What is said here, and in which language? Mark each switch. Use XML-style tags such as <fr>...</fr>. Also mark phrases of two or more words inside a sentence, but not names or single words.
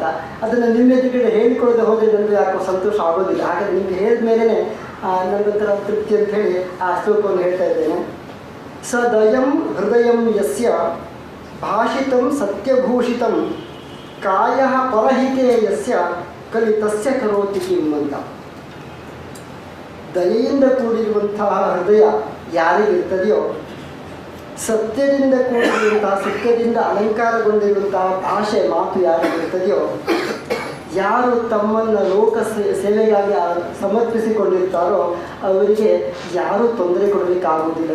<kn>ಅದನ್ನು ನಿಮ್ಮ ಎದುರುಗಡೆ ಹೇಳಿಕೊಳ್ಳದೆ ಹೋದರೆ ನನಗೆ ಯಾಕೋ ಸಂತೋಷ ಆಗೋದಿಲ್ಲ. ಹಾಗಾಗಿ ನಿಮಗೆ ಹೇಳಿದ ಮೇಲೇ ನನಗೊಂಥರ ತೃಪ್ತಿ ಅಂತ ಹೇಳಿ ಆ ಶ್ಲೋಕವನ್ನು ಹೇಳ್ತಾ ಇದ್ದೇನೆ.</kn> <sa>ಸದಯಂ ಹೃದಯಂ ಯಸ್ಯ ಭಾಷಿತಂ ಸತ್ಯಭೂಷಿತಂ ಕಾಯ ಪರಹಿತೆ ಯಸ್ಯ ಕಲಿತಸ್ಯ ಕರೋತಿ ಕಿಂ ಅಂತ.</sa> <kn>ದಯೆಯಿಂದ ಕೂಡಿರುವಂತಹ ಹೃದಯ ಯಾರಿಗಿರ್ತದೆಯೋ, ಸತ್ಯದಿಂದ ಕೂಡಿರುವಂತಹ, ಸತ್ಯದಿಂದ ಅಲಂಕಾರಗೊಂಡಿರುವಂತಹ ಭಾಷೆ ಮಾತು ಯಾರಿಗಿರ್ತದೆಯೋ, ಯಾರು ತಮ್ಮನ್ನು ಲೋಕ ಸೇವೆಗಾಗಿ ಸಮರ್ಪಿಸಿಕೊಂಡಿರ್ತಾರೋ ಅವರಿಗೆ ಯಾರೂ ತೊಂದರೆ ಕೊಡಲಿಕ್ಕಾಗೋದಿಲ್ಲ.</kn>